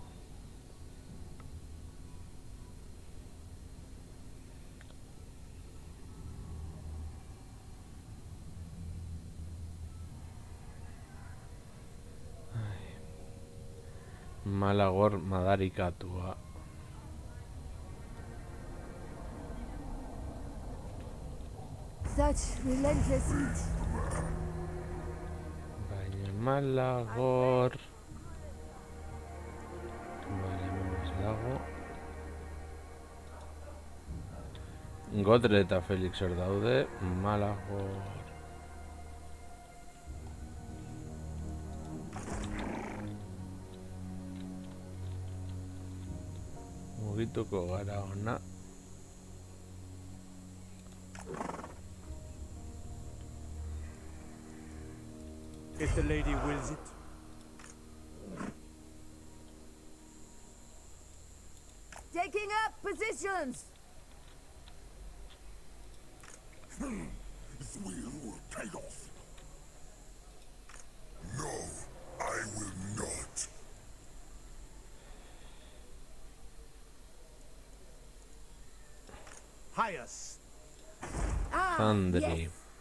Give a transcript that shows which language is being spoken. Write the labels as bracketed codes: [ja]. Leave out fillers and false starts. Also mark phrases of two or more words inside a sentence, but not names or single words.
[eu] Malagor madarikatua. [en] Such relentless heat. [eu] Malagor. Vale, hemen ez dago. Godre eta Felix hor daude. Malagor. Mugituko gara ona. [en] If the lady wills it. Taking up positions. Thwil will take off. No, I will not. Pious. Ah, Sandri. yes.